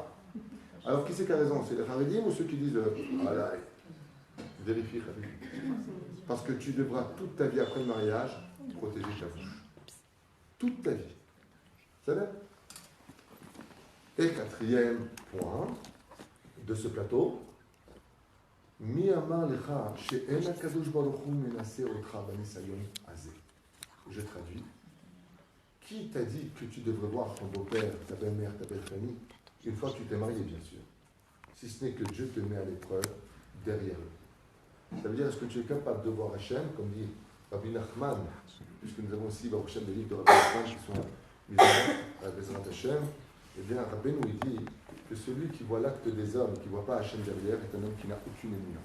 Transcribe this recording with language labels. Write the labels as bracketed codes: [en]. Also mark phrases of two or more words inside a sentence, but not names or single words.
[fr] Alors, qui c'est qui a raison? C'est les Haredim ou ceux qui disent voilà, vérifie, Haredim. Parce que tu devras toute ta vie après le mariage protéger ta bouche. Toute ta vie. Ça va? Et quatrième point de ce plateau, [he] מי אמר לך שאין הקדוש ברוך הוא מנסה אותך בניסיון הזה. [fr] Je traduis. Qui t'a dit que tu devrais voir ton beau-père, ta belle-mère, ta belle-famille, une fois que tu t'es marié, bien sûr? Si ce n'est que Dieu te met à l'épreuve derrière eux. Ça veut dire, est-ce que tu es capable de voir Hachem, comme dit Rabbi Nachman, puisque nous avons aussi [he] ברוך השם [fr] des livres de Rabbi Nachman qui sont mis à [he] בעזרת השם, [fr] eh bien, Rabbi nous dit que celui qui voit l'acte des hommes et qui ne voit pas Hachem derrière est un homme qui n'a aucune éminence.